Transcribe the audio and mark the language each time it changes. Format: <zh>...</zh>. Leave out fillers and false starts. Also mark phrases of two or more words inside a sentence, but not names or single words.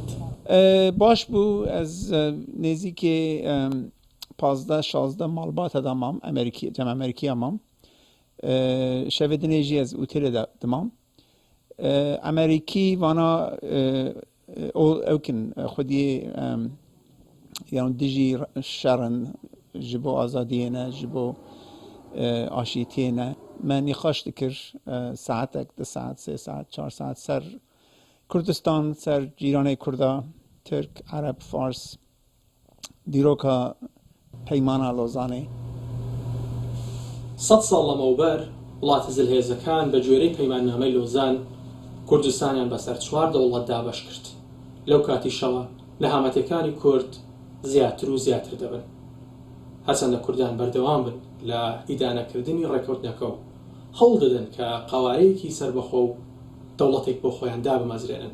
<ku>باش بوو ئەز نێزیکێ 15-16 ماڵباتەدا مام جەم ئەمریکیە مام. شەوێ دنێژی ئەز ئوتێلێدا دمام. ئەمریکی وانا ئەوکن خودی یان دژی شەڕن ji bo azadiyê ji bo aşîtiyê ne me nîxaş dikir saetek 2 saet 3 saet 4 saet ser Kurdistan ser cîranê Kurda Türk Arab Fars dîroka peymana Lozanê</ku> <ckb>100 ساڵ لەمەوبەر وڵاتی زلهێزەکان بە گوێرەی پەیماننامەی لۆزان کوردستانیان بەسەر 4 دەوڵەتدا بەش کرد. لەو کاتیشەوە نەهامەتیەکانی کورد زیاتر و زیاتر دەبن. هەرچەندە کوردان بەردەوام بن لە ئیدانەکردنی ڕێکەوتنەکە و هەوڵ دەدەن کە قاوارەیەکی سەربەخۆ و دەوڵەتێک بۆ خۆیان دابمەزرێنن.</ckb>